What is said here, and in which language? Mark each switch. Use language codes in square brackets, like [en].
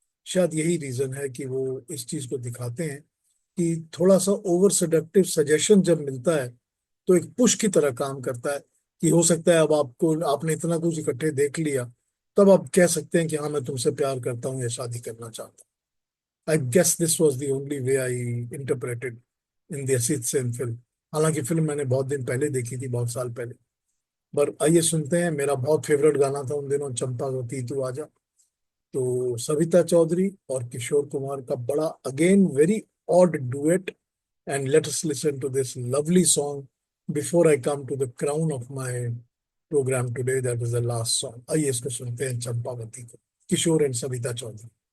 [hi] शायद यही रीजन है कि वो इस चीज को दिखाते हैं कि थोड़ा सा ओवर सेडक्टिव सजेशन जब मिलता है तो एक पुश की तरह काम करता है, कि हो सकता है अब आपने इतना कुछ इकट्ठे देख लिया, तब आप कह सकते हैं कि हाँ मैं तुमसे प्यार करता हूँ या शादी करना चाहता हूँ। [en] I guess this was the only way I interpreted in the Asit Sen film. [hi] हालांकि फिल्म मैंने बहुत दिन पहले देखी थी, बहुत साल पहले। पर आइए सुनते हैं, मेरा बहुत फेवरेट गाना था उन दिनों, चंपावती तू आजा। तो सविता चौधरी और किशोर कुमार का बड़ा again very odd duet, [en] and let us listen to this lovely song before I come to the crown of my program today, that is the last song. [hi] आइए इसको सुनते हैं, चंपावती को, किशोर एंड सविता चौधरी।